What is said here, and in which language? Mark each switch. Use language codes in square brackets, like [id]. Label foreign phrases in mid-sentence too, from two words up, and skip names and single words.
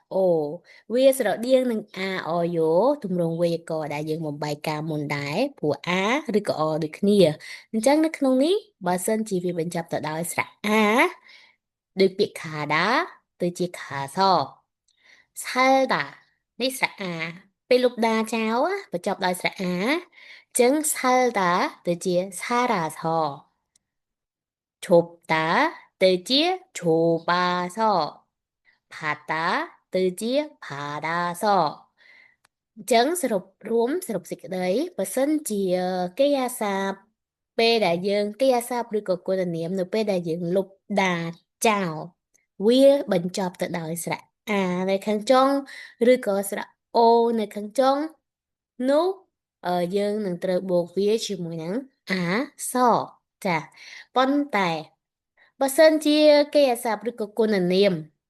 [km] អូវាស្រដៀងនឹងអាអយោទម្រង់វេយ្យាករណ៍ដែលយើងបំបែកការមុនដែរព្រោះអាឬក៏អដូចគ្នាអញ្ចឹងនៅក្នុងនេះបើសិនជាវាបញ្ចប់ទៅដោយស្រៈអាដូចពាក្យខាដាទៅជាខាស살다នេះស្រៈអាពេលលុបដាចោលបញ្ចប់ដោយស្រៈអាចឹង살다ទៅជា 살아서 좁다 ទៅជា 좁아서 바다 ទៅជា바다서អញ្ចឹងសរុបសេចក្តីបើសិនជាកិរិយា សព្ទពេលដែលយើងកិរិយាសព្ទឬក៏គុណនាមនៅពេលដែលយើងលុបដាចោលវាបញ្ចប់ទៅដោយស្រៈអានៅខាងចុងឬក៏ស្រៈអូនៅខាងចុងនោះយើងនឹងត្រូវបូកវាជាមួយនឹងអាសចាប៉ុន្តែបើសិនជាកិរិយាសព្ទឬក៏គុណនាម